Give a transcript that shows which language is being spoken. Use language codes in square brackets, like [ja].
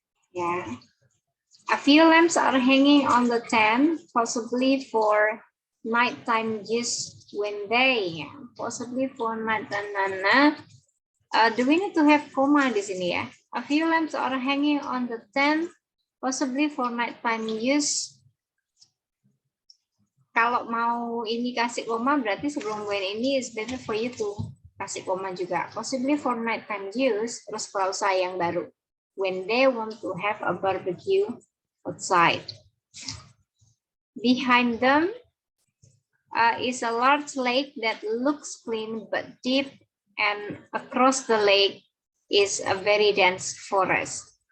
[en] Yeah. A few lamps are hanging on the tent, possibly for nighttime use when they, possibly for nighttime. Do we need to have comma [id] di sini ya? [en] A few lamps are hanging on the tent, possibly for nighttime use. [id] Kalau mau ini kasih koma, berarti sebelum when ini [en] is better for you to [id] kasih koma juga. [en] Possibly for nighttime use, [id] terus klausa yang baru. [en] When they want to have a barbecue outside. Behind them is a large lake that looks clean but deep, and across the lake is a very dense forest.